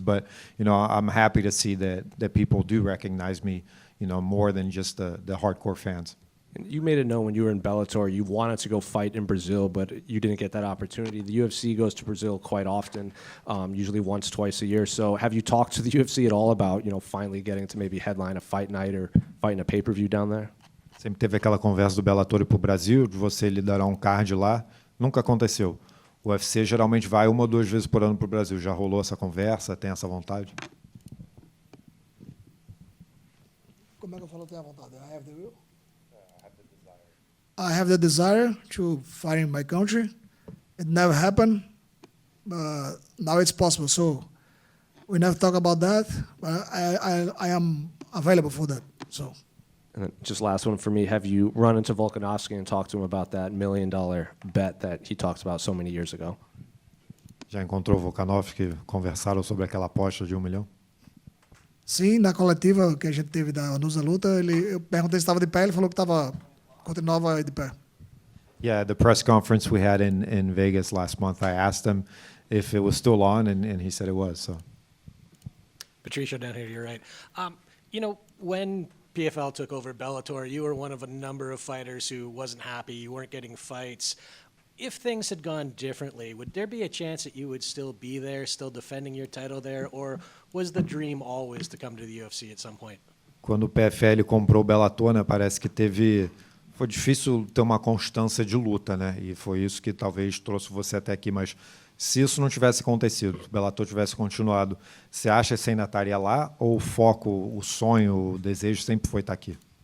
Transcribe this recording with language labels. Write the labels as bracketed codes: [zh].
[en] But, I'm happy to see that people do recognize me, more than just the hardcore fans. And you made it known when you were in Bellator you wanted to go fight in Brazil, but you didn't get that opportunity. The UFC goes to Brazil quite often, usually once, twice a year. So have you talked to the UFC at all about, finally getting to maybe headline a fight night or fighting a pay-per-view down there? [pt] Sempre teve aquela conversa do Bellator para o Brasil, de você liderar um card lá. Nunca aconteceu. O UFC geralmente vai 1 ou 2 vezes por ano para o Brasil. Já rolou essa conversa? Tem essa vontade? Como é que eu falo tenho a vontade? [en] I have the will. I have the desire to fight in my country. It never happened, but now it's possible. So we never talk about that, but I am available for that. So. And then just last one for me, have you run into Volkanovski and talked to him about that $1 million bet that he talked about so many years ago? [pt] Já encontrou o Volkanovski? Conversaram sobre aquela aposta de $1 milhão? Sim, na coletiva que a gente teve da Nusa Luta, eu perguntei se estava de pé, ele falou que continuava de pé. [en] Yeah, the press conference we had in Vegas last month, I asked him if it was still on, and he said it was. So. Patricio down here, you're right. When PFL took over Bellator, you were one of a number of fighters who wasn't happy, you weren't getting fights. If things had gone differently, would there be a chance that you would still be there, still defending your title there, or was the dream always to come to the UFC at some point? [pt] Quando o PFL comprou o Bellator, né, parece que foi difícil ter uma constância de luta, né? E foi isso que talvez trouxe você até aqui. Mas se isso não tivesse acontecido, se o Bellator tivesse continuado, você acha que você ainda estaria lá? Ou o foco, o sonho, o desejo sempre foi estar aqui?